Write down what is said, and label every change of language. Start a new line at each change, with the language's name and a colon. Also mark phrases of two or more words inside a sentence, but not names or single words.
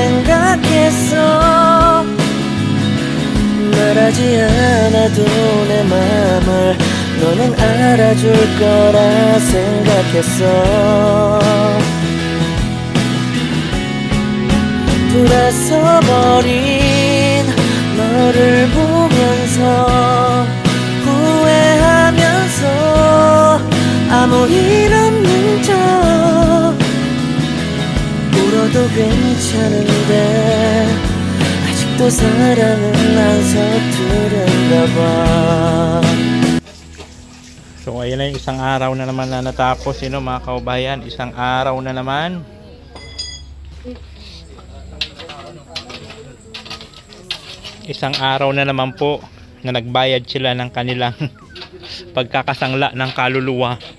Korean: 생각했어 말하지 않아도 내 맘을 너는 알아줄 거라 생각했어 돌아서버린 너를 보면서 후회하면서 아무 일 없는 척 울어도 괜찮은데 아직도 사랑은 안 서투른가 봐.
Filipino: So ayan na yung isang araw na naman na natapos mga kaubayan, isang araw na naman. Isang araw na naman po na nagbayad sila ng kanilang pagkakasangla ng kaluluwa.